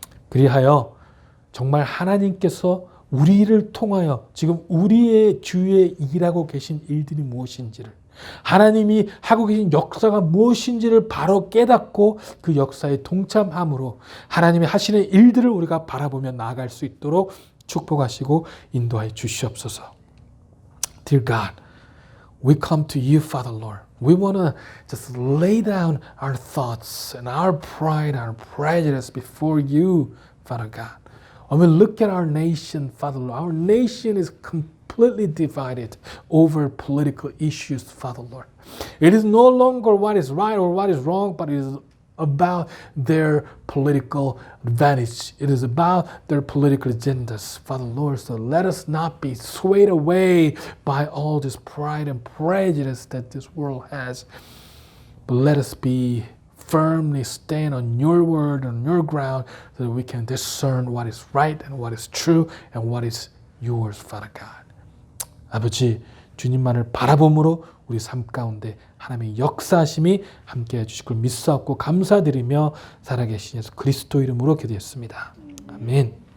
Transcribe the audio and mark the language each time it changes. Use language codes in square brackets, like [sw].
[ko] 그리하여 정말 하나님께서 우리를 통하여 지금 우리의 주위에 일하고 계신 일들이 무엇인지를, 하나님이 하고 계신 역사가 무엇인지를 바로 깨닫고 그 역사에 동참함으로 하나님이 하시는 일들을 우리가 바라보며 나아갈 수 있도록 축복하시고 인도하여 주시옵소서. [en] Dear God, we come to you, Father Lord. We want to just lay down our thoughts and our pride, our prejudice before you, Father God. When we look at our nation, Father Lord, our nation is completely divided over political issues, Father Lord. It is no longer what is right or what is wrong, but it is about their political advantage. It is about their political agendas, Father Lord. So let us not be swayed away by all this pride and prejudice that this world has, but let us be firmly stand on your word, on your ground, so that we can discern what is right and what is true and what is yours, Father God. [ko] 아버지, 주님만을 바라봄으로 우리 삶 가운데 하나님의 역사하심이 함께해 주실 걸 믿사옵고 감사드리며 살아계신 예수 그리스도 이름으로 기도했습니다. 아멘.